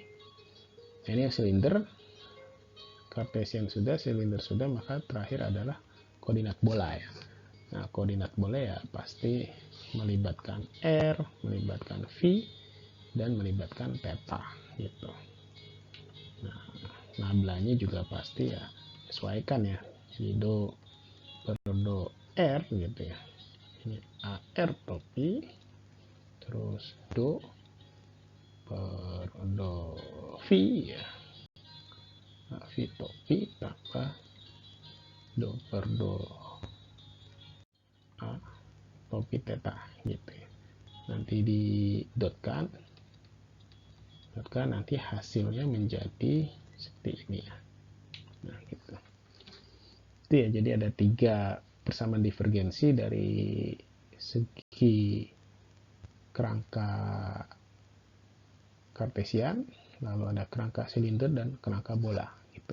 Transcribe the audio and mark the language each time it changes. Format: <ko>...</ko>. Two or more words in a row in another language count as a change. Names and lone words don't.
<id>Nah, ini silinder, Cartesian sudah, silinder sudah, maka terakhir adalah koordinat bola ya. Nah, koordinat bola ya pasti melibatkan R, melibatkan V, dan melibatkan theta gitu. Nah, nablanya juga pasti ya sesuaikan ya. Jadi do per do R gitu ya. Ini AR topi, terus do per do V ya. Nah, V topi tambah do per do A topi theta gitu ya. Nanti didotkan, nanti hasilnya menjadi seperti ini ya. Nah gitu. Itu ya, jadi ada 3 persamaan divergensi dari segi kerangka Cartesian, lalu ada kerangka silinder dan kerangka bola gitu.</id>